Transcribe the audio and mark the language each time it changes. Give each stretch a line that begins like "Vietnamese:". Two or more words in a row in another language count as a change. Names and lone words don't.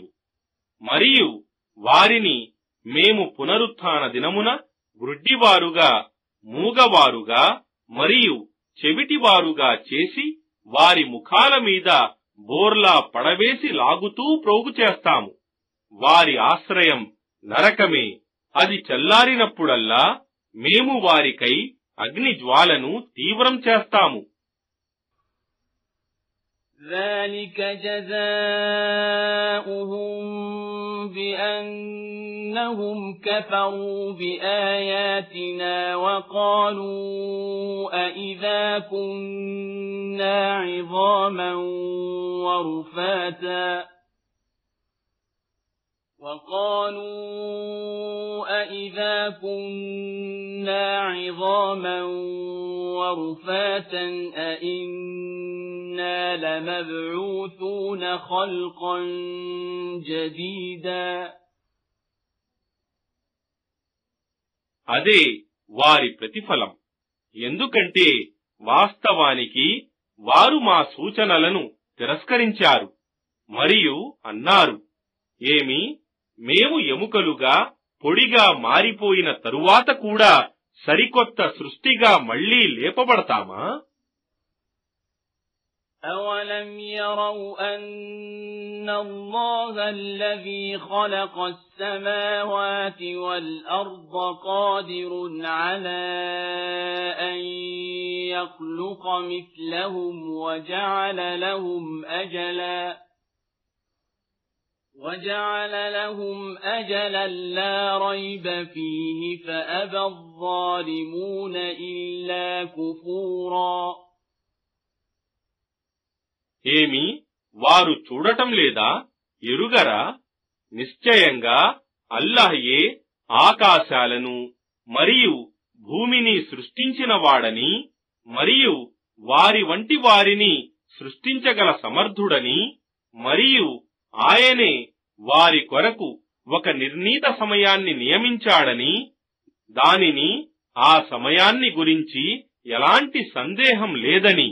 Telugu: మరియు వారిని మేము పునరుత్థాన దినమున గ్రుడ్డివారుగా, మూగవారుగా మరియు చెవిటివారుగా చేసి వారి ముఖాల మీద బోర్లా పడవేసి లాగుతూ ప్రోగు చేస్తాము. వారి ఆశ్రయం నరకమే. అది చల్లారినప్పుడల్లా మేము వారికై అగ్ని జ్వాలను తీవ్రం చేస్తాము.
Arabic: ذَلِكَ جَزَاؤُهُم بِأَنَّهُمْ كَفَرُوا بِآيَاتِنَا وَقَالُوا أَإِذَا كُنَّا عِظَامًا وَرُفَاتًا أَإِنَّا لَمَبْعُوثُونَ خَلْقًا جَدِيدًا.
Telugu: అదే వారి ప్రతిఫలం. ఎందుకంటే వాస్తవానికి వారు మా సూచనలను తిరస్కరించారు మరియు అన్నారు, ఏమి మేము ఎముకలుగా పొడిగా మారిపోయిన తరువాత కూడా సరికొత్త సృష్టిగా మళ్లీ లేపబడతామా?
Arabic: أَوَلَمْ يَرَوْا أَنَّ اللَّهَ الَّذِي خَلَقَ السَّمَاوَاتِ وَالْأَرْضَ قَادِرٌ عَلَى أَن يَخْلُقَ مِثْلَهُمْ وَجَعَلَ لَهُمْ أَجَلًا لَّا رَيْبَ فِيهِ فَأَبَى الظَّالِمُونَ إِلَّا كُفُورًا.
Telugu: ఏమి వారు చూడటం లేదా, ఎరుగరా? నిశ్చయంగా అల్లాహయే ఆకాశాలను మరియు భూమిని సృష్టించిన వాడని మరియు వారి వంటి వారిని సృష్టించగల సమర్థుడని మరియు ఆయనే వారి కొరకు ఒక నిర్ణీత సమయాన్ని నియమించాడని, దానిని ఆ సమయాన్ని గురించి ఎలాంటి సందేహం లేదని.